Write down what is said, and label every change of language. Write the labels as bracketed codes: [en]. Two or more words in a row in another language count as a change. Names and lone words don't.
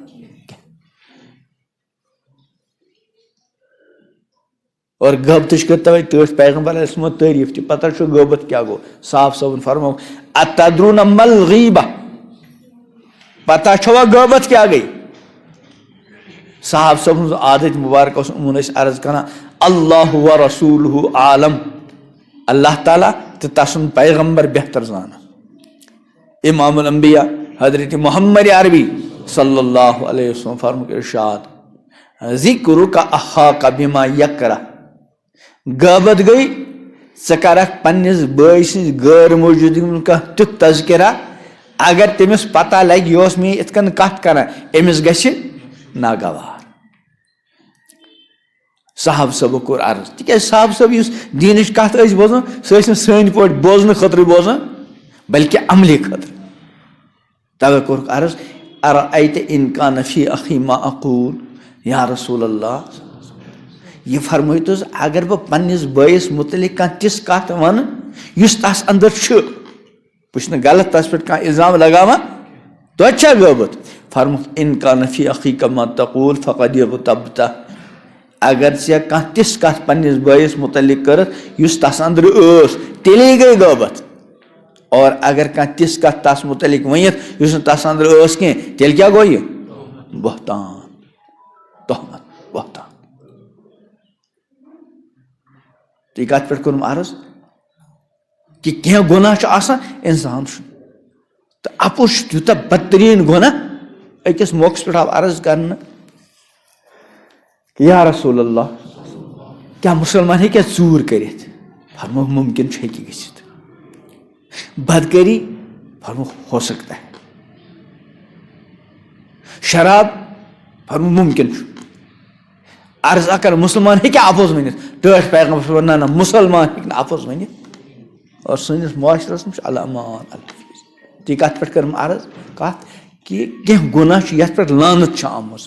[ks] اور غیبتٕچ کٔر توے ٹٲٹھۍ پیغمبر [ar] علیہ السلام [ks] تعریٖف تہِ پتہ چھُ غیبت کیٛاہ گوٚو. صاحب صٲبن فرمو [ar] اتدرون مل غیبہ. [ks] پتہ چھوا غیبت کیٛاہ گٔے. صاحب صٲب سُنٛد عادت مُبارک اوس یِمن ٲسۍ عرض کران [ar] اللہ و رسولہ عالم. [ks] اللہ تعالیٰ تہٕ تسُنٛد پیغمبر بہتر زانان. امام الانبیاء حضرت محمد عربی [ar] صلی اللہ علیہ وسلم [ks] فرمُک ارشاد [ar] ذکرک اخاک بما یکرہ. [ks] غیبت گٔے ژٕ کرکھ پننس بٲے سٕنٛز غٲر موجوٗدگی منٛز کانٛہہ تیُتھ تذکرہ اگر تٔمِس پتہ لگہِ یہِ اوس مےٚ یِتھ کٔنۍ کتھ کران أمِس گژھِ ناگوار. صاحب صٲبو کوٚر عرض تِکیٛازِ صاحب صٲب یُس دیٖنٕچ کتھ ٲسۍ بوزان سُہ ٲسۍ نہٕ سٲنۍ پٲٹھۍ بوزنہٕ خٲطرٕ بوزان بلکہِ عملہِ خٲطرٕ. توے کوٚرُکھ عرض [ar] ارأیت ان کان فی اخی ما اقول یا رسول اللہ. [ks] یہ فرمٲیتو حظ اگر بہٕ پننس بٲیِس متعلق کانٛہہ تِژھ کتھ ونہٕ یُس تس اندر چھُ بہٕ چھُس نہٕ غلط تس پٮ۪ٹھ کانٛہہ الزام لگاوان توتہِ چھا غیبت. [ar] فرموکھ ان کان فی اخیک ما تقول فقد اغتبتہ. [ks] اگر ژےٚ کانٛہہ تِژھ کتھ پننس بٲیِس متعلق کٔرٕتھ یُس تس اندر ٲس تیٚلے گٔے غیبت. اور اگر کانٛہہ تِژھ کتھ تس متعلق ؤنِتھ یُس نہٕ تس اندر ٲس کینٛہہ تیٚلہِ کیٛاہ گوٚو یہِ بہتان تہمت بہتان. تہٕ یہِ کتھ پٮ۪ٹھ کوٚرُم عرض کہ کینٛہہ گۄناہ چھُ آسان انسان چھُ تہٕ اپُز چھُ تیوٗتاہ بدتریٖن گۄناہ. أکِس موقعس پٮ۪ٹھ آو عرض کرنہٕ کہ [ar] یا رسول اللہ [ks] کیٛاہ مُسلمان ہیٚکیٛاہ ژوٗر کٔرِتھ. فرموکھ ممکن چھُ ہیٚکہِ گٔژھِتھ. بدکٲری فرموکھ [ur] ہو سکتا ہے. [ks] شراب فرموکھ ممکن چھُ. عرض اگر مسلمان ہیٚکیٛاہ اپُز ؤنِتھ ٹٲٹھۍ پیغمبر نہ نہ مسلمان ہیٚکہِ نہٕ اپُز ؤنِتھ. اور سٲنِس معاشرس منٛز چھُ [ar] الامان الحفیظ. [ks] تہٕ یہِ کتھ پٮ۪ٹھ کٔرٕم عرض کتھ کہ کینٛہہ گۄناہ چھُ یتھ پٮ۪ٹھ لعنت چھِ آمٕژ.